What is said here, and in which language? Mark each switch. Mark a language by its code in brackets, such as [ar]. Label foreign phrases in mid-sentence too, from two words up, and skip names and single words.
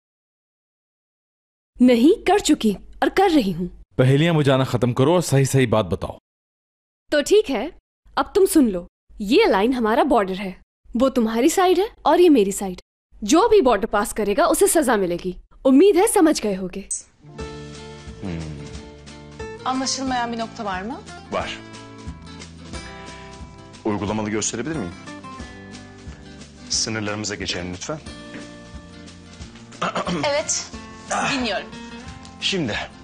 [hi] नहीं, कर चुकी और कर रही हूँ। पहेलियां बुझाना खत्म करो और सही सही बात बताओ। तो ठीक है, अब तुम सुन लो। ये लाइन हमारा बॉर्डर है, वो तुम्हारी साइड है और ये मेरी साइड। जो भी बॉर्डर पास करेगा उसे सजा मिलेगी। उम्मीद है समझ गए होगे। [tr] Anlaşılmayan bir nokta var mı? Var. Uygulamalı gösterebilir miyim? Sınırlarımıza geçelim lütfen. Evet, dinliyorum. Şimdi.